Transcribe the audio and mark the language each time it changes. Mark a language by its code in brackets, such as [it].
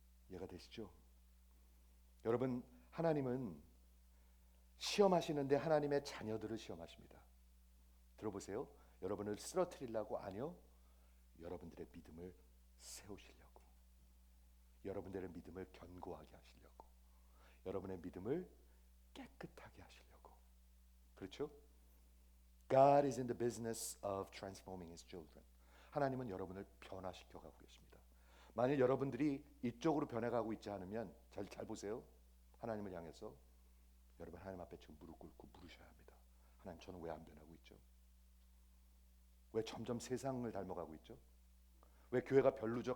[ko] 이해가 되시죠? 여러분, 하나님은 시험하시는데 하나님의 자녀들을 시험하십니다. 들어보세요. 여러분을 쓰러뜨리려고 아니요. 여러분들의 믿음을 세우시려고. 여러분들의 믿음을 견고하게 하시려고. 여러분의 믿음을 깨끗하게 하시려고. 그렇죠? [en] God is in the business of transforming His children. [ko] 하나님은 여러분을 변화시켜 가고 계십니다. 만일 여러분들이 이쪽으로 변해가고 있지 않으면 잘 보세요. 하나님을 향해서 여러분 하나님 앞에 지금 무릎 꿇고 물으셔야 합니다. 하나님, 저는 왜 안 변하고 있죠? 왜 점점 세상을 닮아가고 있죠? 왜 교회가 별로죠?